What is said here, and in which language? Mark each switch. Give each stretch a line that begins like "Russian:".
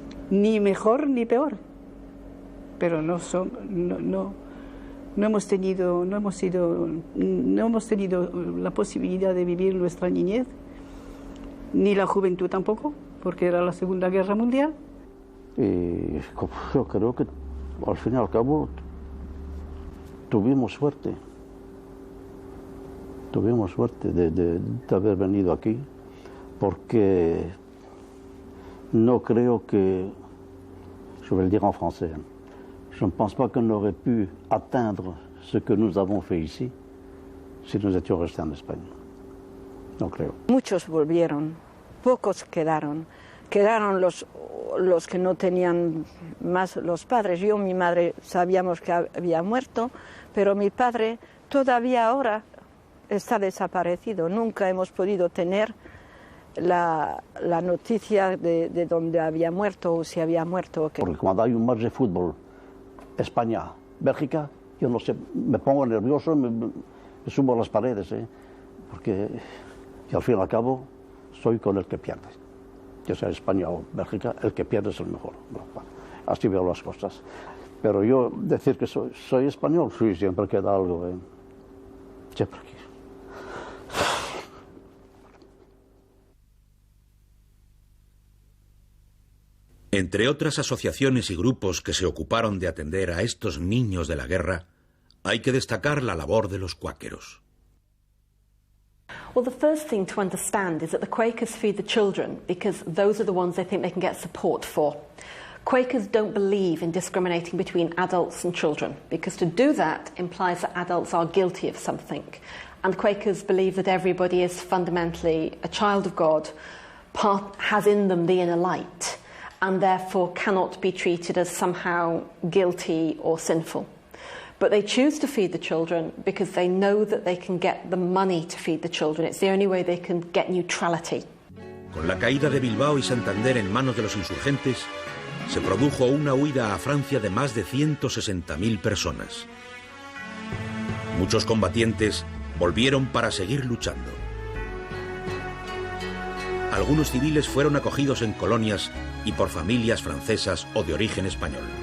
Spanish: Ni mejor ni peor. Pero no hemos tenido la posibilidad de vivir nuestra niñez, ni la juventud tampoco, porque era la Segunda Guerra Mundial. Y yo creo que
French: al fin y al cabo tuvimos suerte de haber venido aquí, porque no creo que, je vais le dire en français, je ne pense pas qu'on aurait pu atteindre ce que nous avons fait ici si nous étions restés en Espagne.
Spanish: No creo. Muchos volvieron, pocos quedaron. Quedaron los que no tenían más los padres. Yo, mi madre, sabíamos que había muerto, pero mi padre todavía ahora está desaparecido. Nunca hemos podido tener la noticia de dónde había muerto o si había muerto. Porque cuando hay un match de fútbol, España, Bélgica, yo no sé, me pongo nervioso, me subo a las paredes, porque y al fin y al cabo soy con el que pierde. Ya sea España o Bélgica, el que pierde es el mejor. Bueno, así veo las cosas. Pero yo decir que soy español, sí, siempre queda algo. Siempre aquí. Entre otras asociaciones y grupos que se ocuparon de atender a estos niños de la guerra, hay que destacar la labor de los cuáqueros.
English: Well, the first thing to understand is that the Quakers feed the children because those are the ones they think they can get support for. Quakers don't believe in discriminating between adults and children because to do that implies that adults are guilty of something. And Quakers believe that everybody is fundamentally a child of God, has in them the inner light, and therefore cannot be treated as somehow guilty or sinful. But they choose to feed the children because they know that they can get the money to feed the children. It's the only way they can get neutrality.
Spanish: Con la caída de Bilbao y Santander en manos de los insurgentes, se produjo una huida a Francia de más de 160.000 personas. Muchos combatientes volvieron para seguir luchando. Algunos civiles fueron acogidos en colonias y por familias francesas o de origen español.